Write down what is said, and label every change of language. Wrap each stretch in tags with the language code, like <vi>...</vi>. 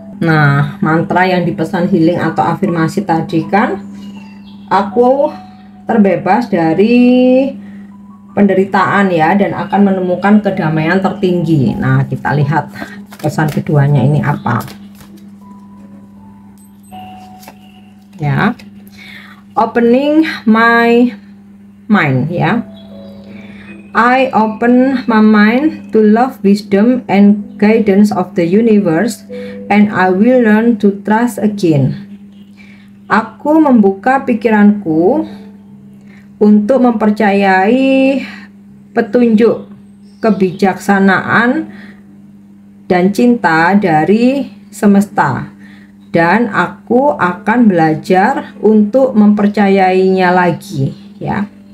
<id>Nah, mantra yang dipesan healing atau afirmasi tadi kan, aku terbebas dari penderitaan ya, dan akan menemukan kedamaian tertinggi. Nah, kita lihat pesan keduanya ini apa ya.</id> <en>Opening my mind ya. I open my mind to love, wisdom, and guidance of the universe, and I will learn to trust again.</en> <id>Aku membuka pikiranku untuk mempercayai petunjuk, kebijaksanaan, dan cinta dari semesta, dan aku akan belajar untuk mempercayainya lagi ya.</id>